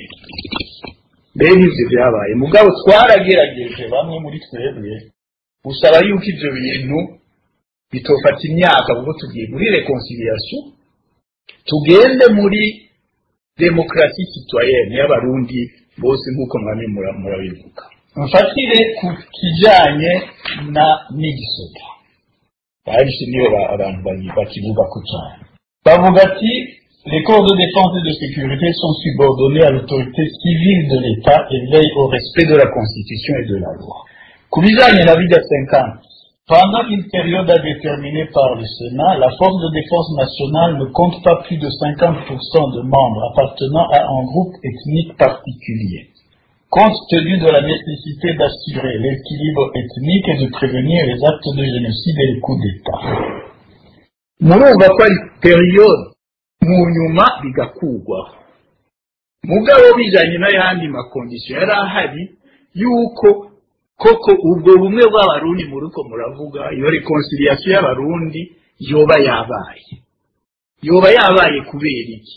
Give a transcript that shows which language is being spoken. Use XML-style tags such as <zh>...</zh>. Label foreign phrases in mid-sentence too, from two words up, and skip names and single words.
<rn>Bene ivyo byabaye mugabo twaragerageje bamwe muri twebwe usaba yuko ivyo bintu bitofata imyaka, kuko tugiye muri reconciliation, tugende muri demokrasi citoyenne y'abarundi bose nk'uko mwami murabivuga. Mfatire ku kijanye na n'igisoda bahishe niyo abantu bakivuga ko cyane bavuga ati</rn> <fr>les corps de défense et de sécurité sont subordonnés à l'autorité civile de l'État et veillent au respect de la Constitution et de la loi.</fr> <rn>Ku bijanye na bida 50,</rn> <fr>pendant une période déterminée par le Sénat, la force de défense nationale ne compte pas plus de 50% de membres appartenant à un groupe ethnique particulier. Compte tenu de la nécessité d'assurer l'équilibre ethnique et de prévenir les actes de génocide et les coups d'État.</fr> <rn>Murumva ko ari periode mu nyuma bigakugwaho. Mugabo bijanye n'ayandi makondisiyo yari ahari yuko koko ubwo bumwe bw'abarundi muruko muravuga iyo reconciliation y'abarundi yoba yabaye kubera iki?</rn>